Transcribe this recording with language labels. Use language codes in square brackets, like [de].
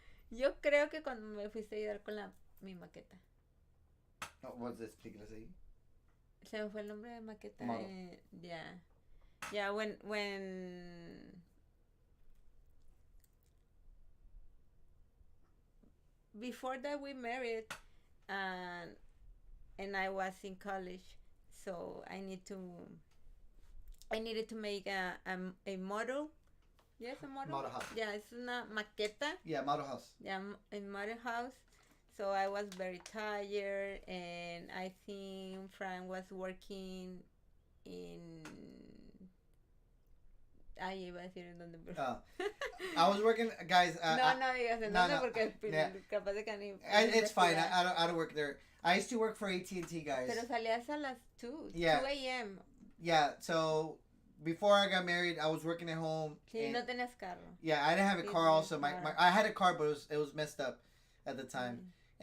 [es] Yo creo que cuando me fuiste a ayudar con mi maqueta. [en] Oh, what's this? [es] Explíqueles ahí. Se me fue el nombre de maqueta. [en] Model. Yeah, when before that we married, and I was in college, so I needed to make a model. Yes, a model. Model house. Yeah, it's [es] una maqueta. [en] Yeah, model house. Yeah, a model house. So I was very tired, and I think Frank was working in. [es] Iba a decir en dónde, pero. [en] I was working, guys. [es] No digas en dónde porque [en] yeah. [es] capaz de que ni. [en] It's fine. I don't work there. I used to work for AT&T, guys. [es] Pero salías a las 2. [en] Yeah. 2 a.m. Yeah. So before I got married, I was working at home. [es] Sí, no tenías carro. [en] Yeah, I didn't have a car. Also, I had a car, but it was messed up at the time. Mm-hmm.